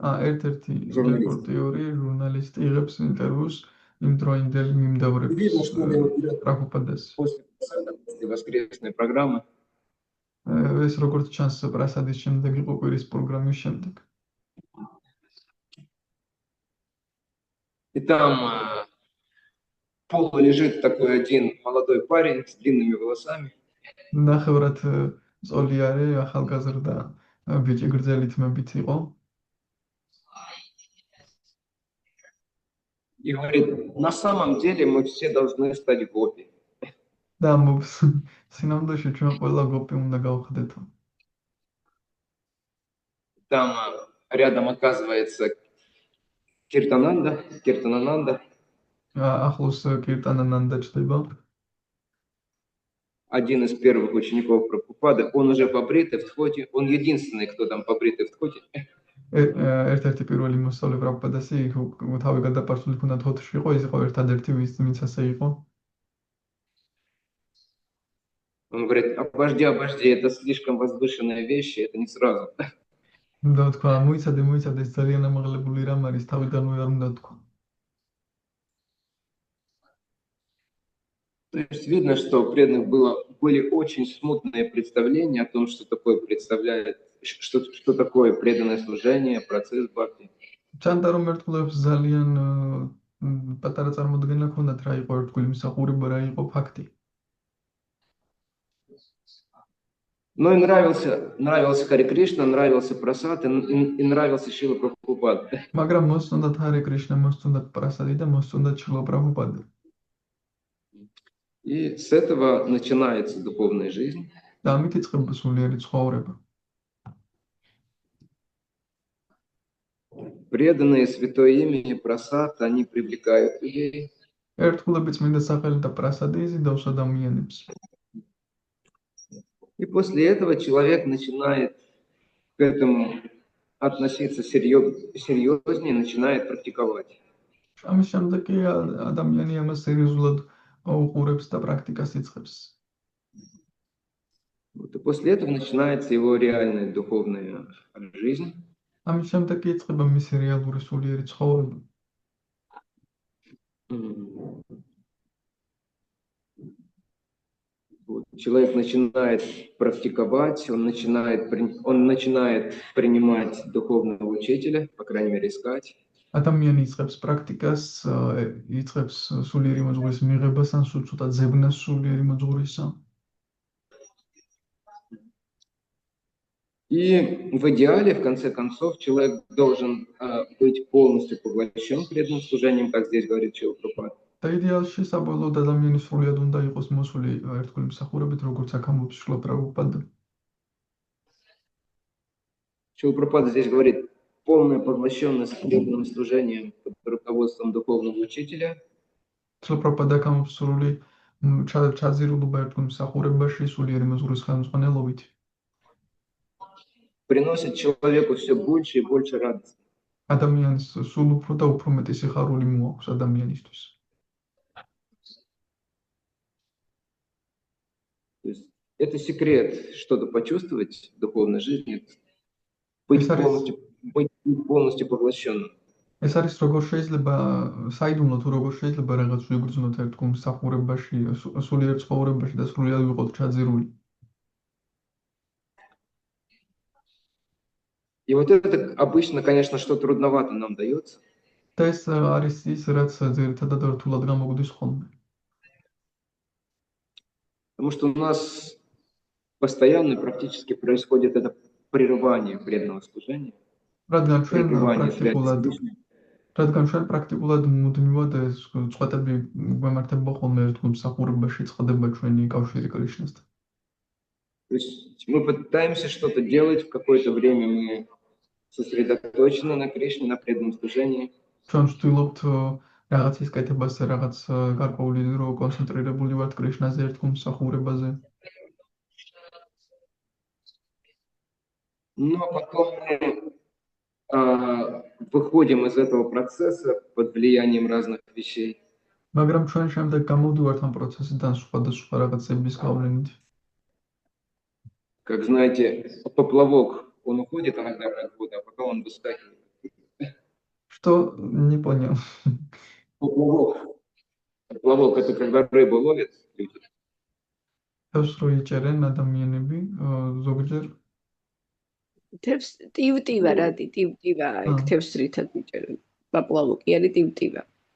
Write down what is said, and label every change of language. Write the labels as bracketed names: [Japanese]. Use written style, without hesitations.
[Georgian] ერთ-ერთი რეპორტიორი, ჟურნალისტი იღებს ინტერვიუს იმ დროინდელ მიმდევრებს პრაბჰუპადას. [Russian] После воскресной программы. [Georgian] ეს როგორც ჩანს პრასადის შემდეგ იყო კვირის პროგრამის შემდეგ. [Russian] И там полу лежит такой один молодой парень с длинными волосами. [Georgian] ნახევრად წოლიარე ახალგაზრდა ბიჭი გრძელი თმებით იყო. [Russian] И говорит, на самом деле мы все должны стать гопи. [Georgian] და ამბობს, სინამდვილეში ჩვენ ყველა გოპი უნდა გავხდეთო. [Russian] Там рядом оказывается Киртананда. [Georgian] ახლოს კირტანანანდა ჩდება. [Russian] Один из первых учеников Прабхупады, он уже побритый в тхоте, он единственный, кто там побритый в тхоте. [Georgian] ერთ-ერთი პირველი მოსწავლე პრაბჰუპადასი თავი გადაპარსული ქონდა თოთში იყო, ის იყო ერთადერთი ვინც ასე იყო. [Russian] Он говорит, обожди, это слишком возвышенная вещь, это не сразу. [Georgian] და თქვა, მოიცადე, ეს ძალიან ამაღლებული რამ არის, თავიდანვე არ უნდა თქვა. [Russian] То есть видно, что у преданных были очень смутные представления о том, что такое представляет, что такое преданное служение, процесс бхакти. [Georgian] ჩანდა რომ ერთგულებს ძალიან პატარა წარმოდგენა ჰქონდათ რა იყო ერთგული მსახურება, რა იყო ფაქტი. [Russian] Но и нравился Хари Кришна, нравился прасад и нравился Шрила Прабхупада. [Georgian] მაგრამ მოსწონდათ ჰარე კრიშნა, მოსწონდათ პრასადი და მოსწონდათ შრილა პრაბჰუპადა. [Russian] И с этого начинается духовная жизнь. [Georgian] და ამით იწყება სულიერი ცხოვრება. [Russian] Преданные святое имя и просад, они привлекают людей. [Georgian] ერთგულები წმინდა სახელი და პრასადი იზიდავს ადამიანებს. [Russian] И после этого человек начинает к этому относиться серьезнее, начинает практиковать. [Georgian] ამის შემდეგ კი ადამიანი ამას სერიოზულად უყურებს და პრაქტიკას იწყებს. [Russian] Вот, и после этого начинается его реальная духовная жизнь. [Georgian] ამის შემდეგ კი იწყება მისი რეალური სულიერი ცხოვრება. [Russian] Вот, человек начинает практиковать, он начинает принимать духовного учителя, по крайней мере, искать. [Georgian] ადამიანი იწყებს პრაქტიკას, იწყებს სულიერი მოძღვრის მიღებას, ან სულ ცოტა ძებნას სულიერი მოძღვრისა. [Russian] И в идеале, в конце концов, человек должен быть полностью поглощен преданным служением, как здесь говорит Шрила Прабхупада. [Georgian] და იდეალში საბოლოოდ ადამიანი სრულად უნდა იყოს მოსული ერთგული მსახურებით, როგორც აქ ამბობს შრილა პრაბჰუპადა. [Russian] Шрила Прабхупада здесь говорит, полная поглощенность преданным служением под руководством духовного учителя. [Georgian] შრილა პრაბჰუპადა ამბობს სრული ჩაძირულობა ერთგული მსახურებაში სულიერი მოძღვრის ხელმძღვანელობით. [Russian] Приносит человеку все больше и больше радости. [Georgian] ადამიანს სულ უფრო და უფრო მეტი სიხარული მოაქვს ადამიანისთვის. [Russian] То есть это секрет, что-то почувствовать в духовной жизни, быть полностью поглощенным. [Georgian] ეს არის როგორ შეიძლება საიდუმლო თუ როგორ შეიძლება რაღაც ვიგრძნოთ ერთგულ მსახურებაში, სულიერ ცხოვრებაში და სრულად ვიყოთ ჩაძირული. [Russian] И вот это обычно, конечно, что трудновато нам дается. [Georgian] და ეს არის ის, რაც ძირითადად რთულად გამოგვდის ხოლმე. [Russian] Потому что у нас постоянно практически происходит это прерывание преданного служения. [Georgian] რადგან ჩვენ პრაქტიკულად მუდმივად ეს წვეტები გვემართება ხოლმე ერთგულ მსახურებაში, წყდება ჩვენი კავშირი კრიშნასთან. [Russian] То есть мы пытаемся что-то делать, в какое-то время мы сосредоточены на Кришне, на преданном служении. [Georgian] ჩვენ ვცდილობთ რაღაცის კეთებას, რაღაც გარკვეული დრო კონცენტრირებული ვართ კრიშნაზე, ერთგულ მსახურებაზე. [Russian] Но потом мы выходим из этого процесса под влиянием разных вещей. [Georgian] მაგრამ ჩვენ შემდეგ გამოვდივართ ამ პროცესიდან სხვადასხვა რაღაცების გავლენით. [Russian] Как знаете, поплавок, он уходит иногда от воды, а потом он выскакивает. Что? Не понял. Поплавок, это когда рыбу ловят люди. [Georgian] თევს რო იჭერენ ადამიანები, ზოგჯერ თევს ტივტივა რადი, ტივტივა, ეგ თევს რითად იჭერენ. პაპლავოკი არის ტივტივა.